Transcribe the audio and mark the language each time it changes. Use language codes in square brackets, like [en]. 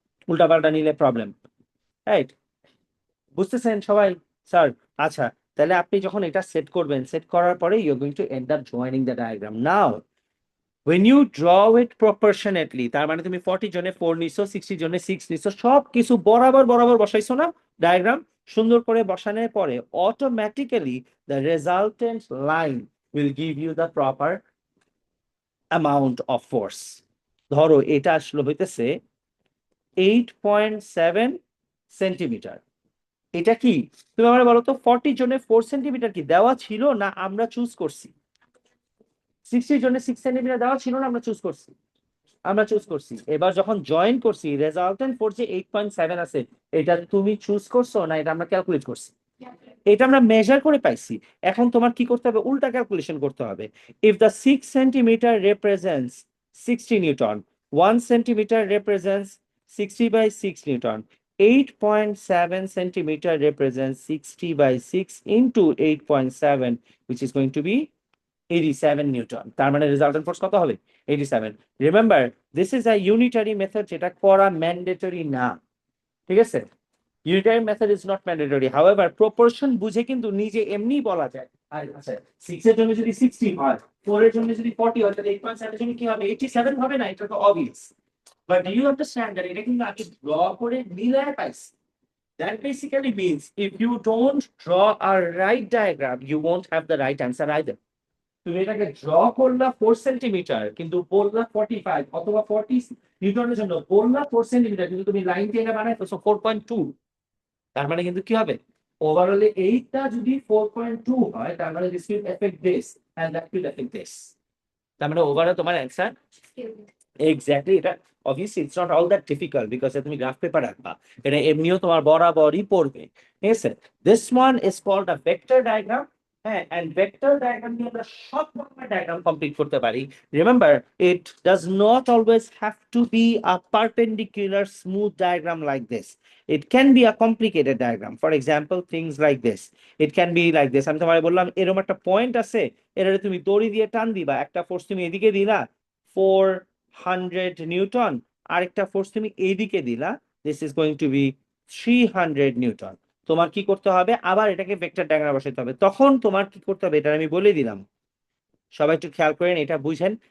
[bn] উল্টাপাল্টা নিলে problem, right? বুঝতেছেন সবাই? স্যার, আচ্ছা, তাহলে আপনি যখন এটা সেট করবেন, সেট করার পরে [en] You are going to end up joining the diagram. Now when you draw it proportionately, [bn] তার মানে তুমি 40 জনে 4 নিছো, 60 জনে 6 নিছো, সব কিছু বরাবর বরাবর বসাইছো না? ডায়াগ্রাম সুন্দর করে বসানোর পরে [en] Automatically the resultant line will give you the proper amount of force. [bn] ধরো এটা আসলে হইতেছে 8.7 সেন্টিমিটার। এটা কি, তুমি আমার বলো তো, 40 জনে 4 সেন্টিমিটার কি দেওয়া ছিল না আমরা চুজ করছি? 60 জনে 6 সেন্টিমিটার দেওয়া ছিল না আমরা চুজ করছি? আমরা চুজ করছি। এবার যখন জয়েন করছি, রেজাল্টেন্ট ফোর যে 8.7 আছে, এটা তুমি চুজ করছো না এটা আমরা ক্যালকুলেট করছি? এটা আমরা মেজার করে পাইছি। এখন তোমার কি করতে হবে, উল্টা ক্যালকুলেশন করতে হবে। [en] If the 6 centimetre represents 60 newton, 1 centimetre represents 60 by 6 newton, 8.7 centimeter represents 60 by 6 into 8.7, which is going to be 87 newton. [bn] তার মানে রেজাল্টেন্ট ফোর্স কত হবে? 87। [en] remember, this is a unitary method, [bn] যেটা করা ম্যান্ডেটরি না, ঠিক আছে? [en] Unitary method is not mandatory. However proportion [bn] বুঝে কিন্তু নিজে এমনি বলা যায়। আর আচ্ছা, 6 এর জন্য যদি 60 হয়, 4 এর জন্য যদি 40 হয়, তাহলে 8.7 এর জন্য কি হবে? 87 হবে না? এটা তো obvious. [en] but do you understand that [bn] এটা কিন্তু আমি ড্র করে মিলায় পাইছি। [en] That basically means if you don't draw a right diagram, you won't have the right answer either. [bn] তুমি এটাকে ড্র করলা 4 সেন্টিমিটার কিন্তু বললা 45, অথবা 40 নিউটনের জন্য বললা 4 সেন্টিমিটার কিন্তু তুমি লাইন টেনে বানাইতেছো 4.2। তার মানে কিন্তু কি হবে, ওভারঅলে এইটা যদি 4.2 হয়, তার মানে [en] this will affect this [bn] and that will effect this. তার মানে ওভারঅল তোমার অ্যানসার এক্স্যাক্টলি, এটা obviously [en] it's not all that difficult [bn] because তুমি গ্রাফ পেপার রাখবা, এটা এমনিও তোমার বরাবরই পড়বে, ঠিক আছে। [en] This one is called a vector diagram. [bn] হ্যাঁ, এন্ড ভেক্টর ডায়াগ্রাম দিয়ে আমরা সব রকমের ডায়াগ্রাম কমপ্লিট করতে পারি। [en] Remember, it does not always have to be a perpendicular smooth diagram like this. It can be a complicated diagram. For example, things like this. It can be like this. [bn] আমি তোমায় বললাম এরকম একটা point আছে, এটারে তুমি দড়ি দিয়ে টান দিবা, একটা ফোর্স তুমি এদিকে দিলা 400 নিউটন, আরেকটা ফোর্স তুমি এইদিকে দিলা, [en] This is going to be 300 newton. [bn] তোমার কি করতে হবে, আবার এটাকে ভেক্টর ডায়াগ্রাম বসাতে হবে। তখন তোমার কি করতে হবে এটা আমি বলে দিলাম, সবাই একটু খেয়াল করেন, এটা বুঝেন।